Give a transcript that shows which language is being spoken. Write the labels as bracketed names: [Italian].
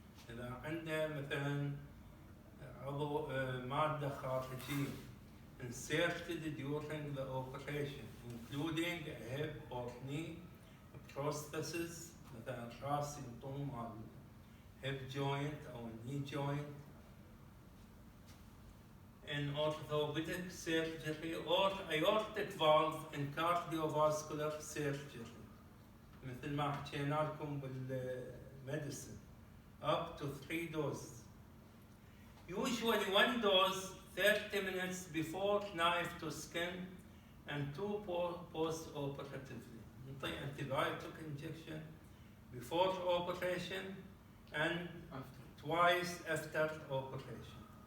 [Arabic] إذا عنده مثلا عضو مادة خارجية [English] inserted during the operation, including a hip or knee prosthesis, [Arabic] مثلا راس ينطون مال [English] hip joint or knee joint, in orthopedic surgery or aortic valve in cardiovascular surgery. [Arabic] مثل ما حكينا لكم بالميديسن [English] up to 3 doses. Usually 1 dose 30 minutes before knife to skin and 2 post-operatively. [Arabic] نعطي [English] antibiotic injection before operation and twice after operation.